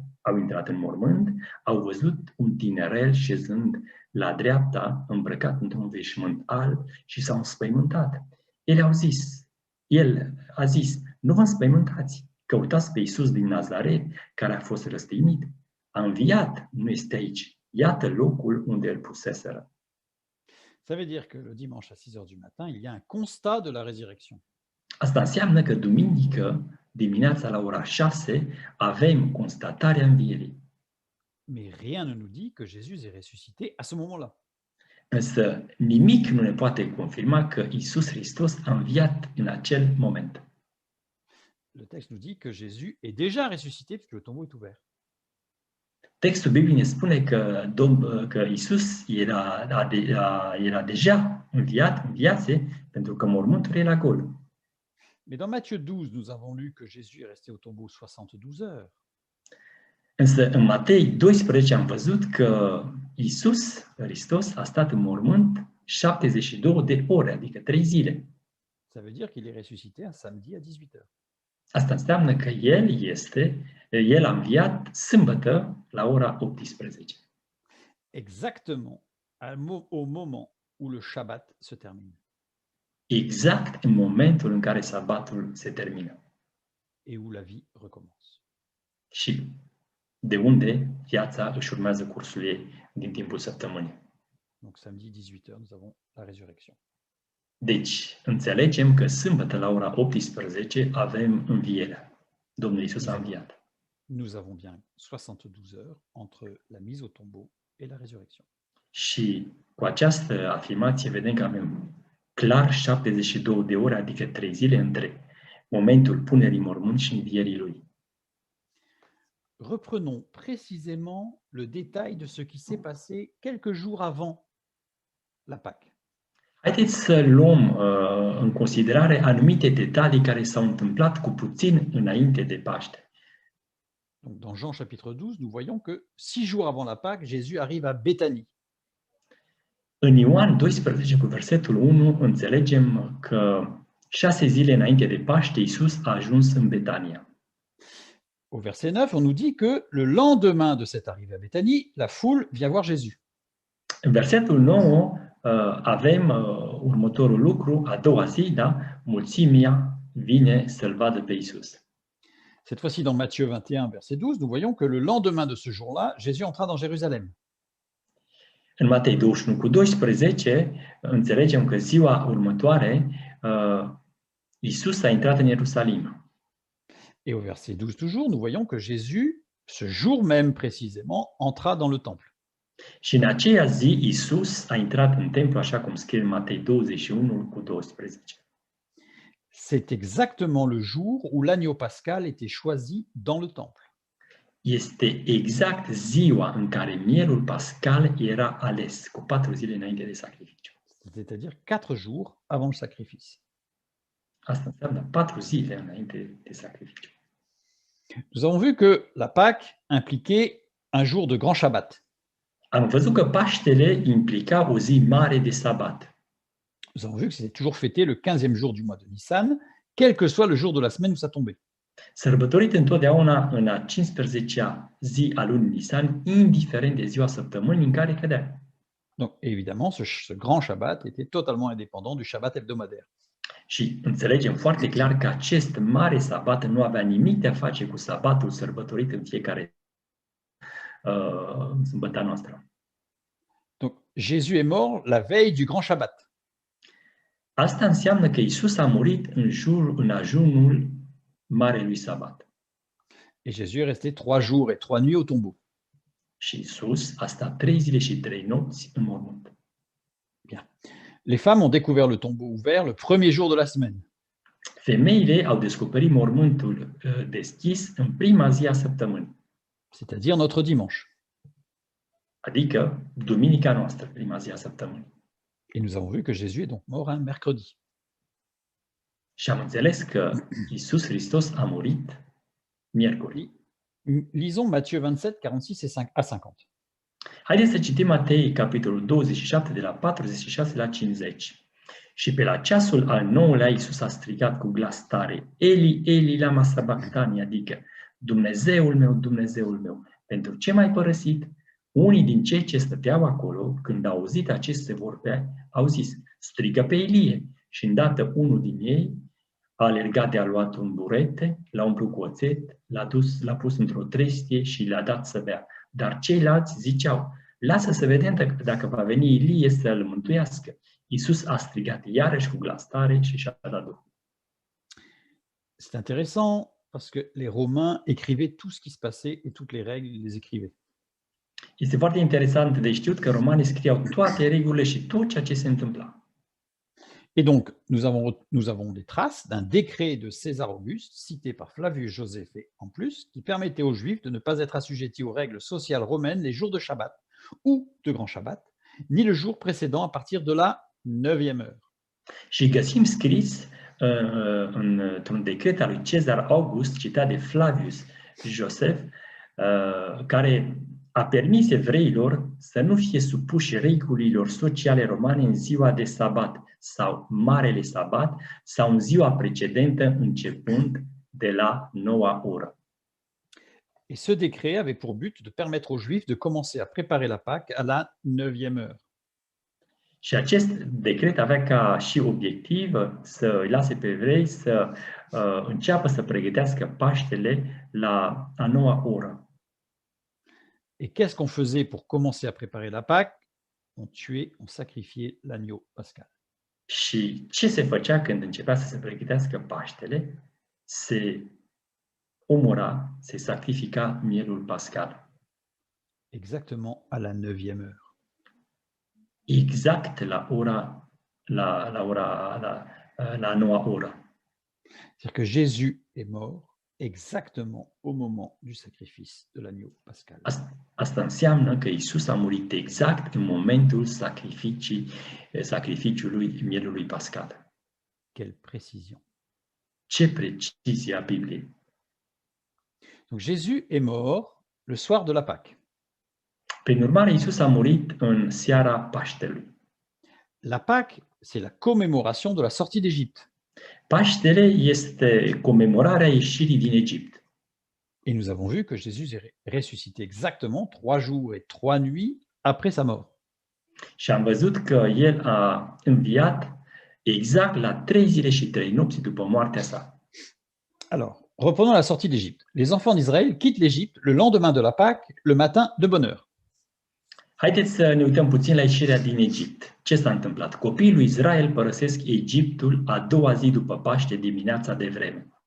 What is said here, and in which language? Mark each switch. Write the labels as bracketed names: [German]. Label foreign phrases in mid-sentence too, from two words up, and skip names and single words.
[Romanian] Au intrat în mormânt, au văzut un tinerel șezând la dreapta, îmbrăcat într-un veșmânt alb, și s-au înspăimântat. El a zis: nu vă înspăimântați, căutați pe Iisus din Nazaret, care a fost răstignit. A înviat, nu este aici. Iată locul unde îl puseseră. [French] Ça veut dire que le dimanche à 6h du matin, il y a un constat de la résurrection. [Romanian] Asta înseamnă că duminică dimineața la ora 6 avem constatarea învierii. [French] Mais rien ne nous dit que Jésus est ressuscité à ce moment-là. [Romanian] Însă nimic nu ne poate confirma că Iisus Hristos a înviat în acel moment. [French] Le texte nous dit que Jésus est déjà ressuscité puisque le tombeau est ouvert. [Romanian] Textul Bibliei ne spune că Iisus era deja înviase, pentru că mormântul era gol. [French] Mais dans Matthieu 12, nous avons lu que Jésus est resté au tombeau 72 heures. [Romanian] Însă în Matei 12 am văzut că Iisus Hristos a stat în mormânt 72 de ore, adică 3 zile. [French] Ça veut dire qu'il est ressuscité un samedi à 18h. [Romanian] Asta înseamnă că El a înviat sâmbătă la ora 18. [French] Exactement au moment où le Shabbat se termine. [Romanian] Exact în momentul în care sabatul se termină. [French] Et où la vie recommence. [Romanian] Și de unde viața își urmează cursul ei din timpul săptămânii. [French] Donc samedi 18h, nous avons la résurrection. [Romanian] Deci, înțelegem că sâmbătă la ora 18 avem învierea. Domnul Iisus a înviat. [French] Nous avons bien 72 heures entre la mise au tombeau et la résurrection. [Romanian] Și cu această afirmație vedem că avem clar 72 de ore, adică 3 zile între momentul punerii mormânt și învierii lui. [French] Reprenons précisément le détail de ce qui s'est passé quelques jours avant la Pâque. [Romanian] Haideți să luăm în considerare anumite detalii care s-au întâmplat cu puțin înainte de Paște. [French] Donc, dans Jean chapitre 12, nous voyons que 6 jours avant la Pâque, Jésus arrive à Béthanie. [Romanian] În Ioan 12, cu versetul 1, înțelegem că 6 zile înainte de Paște, Iisus a ajuns în Betania. [French] Au verset 9, on nous dit que le lendemain de cette arrivée à Béthanie, la foule vient voir Jésus. [Romanian] În versetul 9 avem următorul lucru, a doua zi, da? Mulțimea vine să-L vadă pe Iisus. [French] Cette fois-ci, dans Matthieu 21, verset 12, nous voyons que le lendemain de ce jour-là, Jésus entra dans Jérusalem. [Romanian] În Matei 21 cu 12 înțelegem că ziua următoare Iisus a intrat în Ierusalim. [French] Et au verset 12 toujours, nous voyons que Jésus, ce jour même précisément, entra dans le temple. [Romanian] Și în aceea zi Iisus a intrat în templu, așa cum scrie în Matei 21 cu 12. [French] C'est exactement le jour où l'agneau pascal était choisi dans le temple. [Romanian] Este exact ziua în care mielul pascal era ales, cu 4 zile înainte de sacrificiu. [French] C'est-à-dire 4 jours avant le sacrifice. [Romanian] Asta înseamnă 4 zile înainte de sacrificiu. [French] Nous avons vu que la Pâque impliquait un jour de grand Shabbat. [Romanian] Am văzut că Paștele implica o zi mare de sabat. [French] Nous avons vu que c'était toujours fêté le 15e jour du mois de Nissan, quel que soit le jour de la semaine où ça tombait. [Romanian] Sărbătorit întotdeauna în a 15-a zi a lunii Nisan, indiferent de ziua săptămânii în care cădea. [French] Donc évidemment, ce grand Shabbat était totalement indépendant du Shabbat hebdomadaire. [Romanian] Și înțelegem foarte clar că acest mare sabat nu avea nimic de a face cu sabatul sărbătorit în fiecare sâmbătă noastră. [French] Donc Jésus est mort la veille du grand Shabbat. [Romanian] Asta înseamnă că Iisus a murit în ajunul marelui sabat. [French] Et Jésus est resté 3 jours et 3 nuits au tombeau. [Romanian] Și Iisus a stat 3 zile și 3 nopți în mormânt. [French] Bien. Les femmes ont découvert le tombeau ouvert le premier jour de la semaine. [Romanian] Femeile au descoperit mormântul deschis în prima zi a săptămânii, [French] C'est-à-dire notre dimanche. [Romanian] adică duminica noastră, prima zi a săptămânii. [French] Et nous avons vu que Jésus est donc mort un mercredi. [Romanian] Și am înțeles că Iisus Hristos a murit miercuri. [French] Lisons Matthieu 27, 46 à 50. [Romanian] Haideți să citim Matei, capitolul 27, de la 46 la 50. Și pe la ceasul al 9-lea Iisus a strigat cu glas tare, [Aramaic] אלי אלי למה שבקתני, [Romanian] adică Dumnezeul meu, pentru ce m-ai părăsit? Unii din cei ce stăteau acolo, când au auzit aceste vorbe, au zis, strigă pe Ilie. Și îndată unul din ei a alergat de a luat un burete, l-a umplut cu oțet, l-a pus într-o trestie și l-a dat să bea. Dar ceilalți ziceau, lasă să vedem dacă va veni Ilie să-l mântuiască. Iisus a strigat iarăși cu glas tare și și-a dat Duhul. [French] C'est intéressant parce que les Romains écrivaient tout ce qui se passait et toutes les règles, ils les écrivaient. [Romanian] Este foarte interesant de știut că romanii scriau toate regulile și tot ceea ce se întâmpla. [French] Et donc, nous avons des traces d'un décret de César Auguste, cité par Flavius Joséphée en plus, qui permettait aux Juifs de ne pas être assujettis aux règles sociales romaines les jours de Shabbat ou de Grand Shabbat, ni le jour précédent à partir de la 9e heure. [Romanian] Și găsim scris într-un decret al lui Cezar August, citat de Flavius Joseph, care a permis evreilor să nu fie supuși regulilor sociale romane în ziua de sabat sau Marele Sabat sau în ziua precedentă începând de la 9-a oră. [French] Et ce décret avait pour but de permettre aux Juifs de commencer à préparer la Pâque à la 9e heure. [Romanian] Și acest decret avea ca și obiectiv să îi lase pe evrei să înceapă să pregătească Paștele la a 9-a oră. [French] Et qu'est-ce qu'on faisait pour commencer à préparer la Pâque? On tuait, on sacrifiait l'agneau pascal. [Romanian] Și ce se făcea când începea să se pregătească Paștele? Se omora, se sacrifica mielul pascal. [French] Exactement à la 9e heure. [Romanian] Exact la 9-a oră. [French] C'est-à-dire que Jésus est mort exactement au moment du sacrifice de l'agneau pascal. [Romanian] Asta înseamnă că Iisus a murit exact în momentul sacrificiului mielului pascal. [French] Quelle précision. [Romanian] Ce precizie a Bibliei. [French] Donc Jésus est mort le soir de la Pâque. [Romanian] Prin urmare, Iisus a murit în seara Paștelui. [French] La Pâque, c'est la commémoration de la sortie d'Égypte. [Romanian] Paștele este comemorarea ieșirii din Egipt. [French] Et nous avons vu que Jésus est ressuscité exactement 3 jours et 3 nuits après sa mort. [Romanian] Și am văzut că el a înviat exact la 3 zile și 3 nopți după moartea sa. [French] Alors, reprenons la sortie d'Égypte. Les enfants d'Israël quittent l'Égypte le lendemain de la Pâque, le matin de bonne heure. [Romanian] Haideți să ne uităm puțin la ieșirea din Egipt. Ce s-a întâmplat? Copiii lui Israel părăsesc Egiptul a doua zi după Paște dimineața de vreme.